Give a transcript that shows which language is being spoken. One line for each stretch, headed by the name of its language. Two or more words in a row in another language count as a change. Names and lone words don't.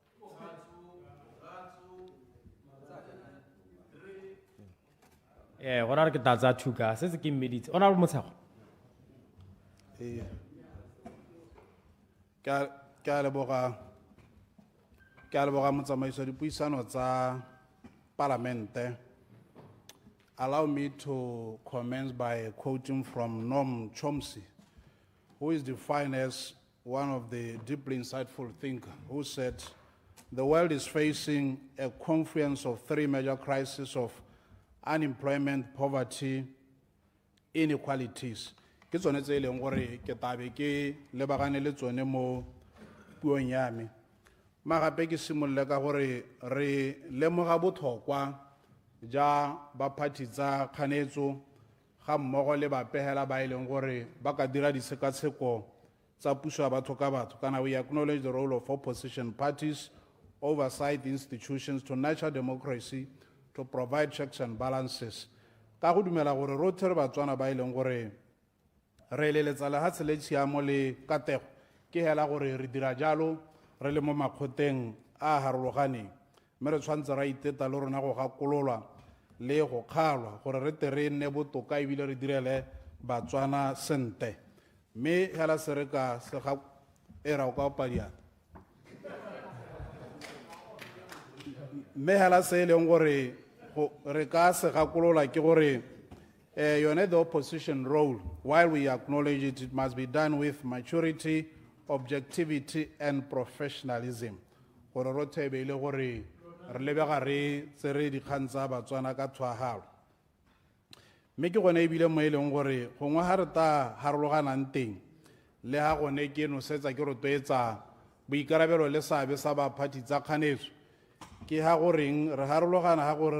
Tswana: Gona re ke tsa thuka se se ke mmeditse.
English: Honorable Motshegwa.
Tswana: Ke a leboga motsamaiso dipuisano tsa parlamente.
English: Allow me to commence by quoting from Noam Chomsky, who is defined as one of the deeply insightful thinkers, who said, the world is facing a confluence of three major crises of unemployment, poverty, inequalities.
Tswana: Ke tsone tse leng gore ke tabe ke lebagane le tsone mo puong ya me. Magape ke simolle ka gore re lemoga botlhokwa ja baphathi tsa kganetso ga mmogo le bapegela ba ileng gore ba ka dira disekatsheko tsa puso ya batho ka batho.
English: Kana we acknowledge the role of opposition parties, oversight institutions to nurture democracy, to provide checks and balances.
Tswana: Ka go dumela gore rotlhe re Batswana ba ileng gore re leletsa le ha tsele tshiamo le katego ke hela gore re dira jalo re le mo makgoteng a harologaneng mme re tshwantse ra iteta le rona go gakololwa le go kgalwa gore re tere nne botoka ebile re direle Batswana sente mme hela se re ka se ga era o ka opadiana mme hela se e leng gore re ka se gakolola ke gore yone
English: the opposition role, while we acknowledge it, it must be done with maturity, objectivity and professionalism
Tswana: gore ro thebele gore re lebega re tsere dikgang tsa Batswana ka tshwagalo. Mme ke gone ebile mo e leng gore gongwe ga re ta harologanang teng le ga gone ke nosetsa ke rotloetsa boikarabelo le seabe sa baphathi tsa kganetso ke ha goreng re harologana ga gore